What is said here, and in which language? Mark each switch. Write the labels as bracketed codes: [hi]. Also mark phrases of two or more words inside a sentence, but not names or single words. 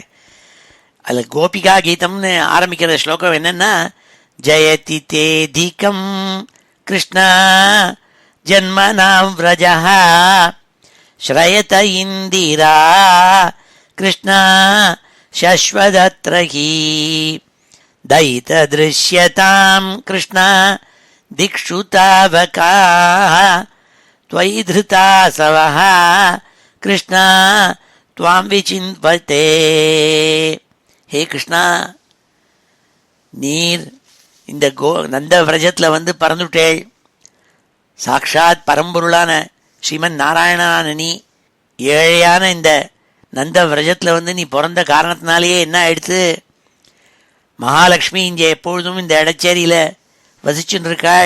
[ta] அதில் கோபிகா கீதம்னு ஆரம்பிக்கிற ஸ்லோகம் என்னென்னா, [sa] जयति तेधिकं कृष्ण जन्मना व्रजः श्रयत इन्दिरा कृष्ण शश्वदत्रहि दयित दृश्यतां कृष्ण दिक्षु तावकाः त्वयि धृता सवः कृष्ण त्वां विचिन्वते. [ta] ஹே கிருஷ்ணா, நீர் இந்த நந்த விரஜத்தில் வந்து பறந்துட்டேள். சாக்ஷாத் பரம்பொருளான ஸ்ரீமன் நாராயணனான நீ ஏழையான இந்த நந்த விரஜத்தில் வந்து நீ பிறந்த காரணத்தினாலேயே என்ன ஆயிடுத்து, மகாலட்சுமி இங்கே எப்பொழுதும் இந்த இடச்சேரியில் வசிச்சுன்னு இருக்காள்.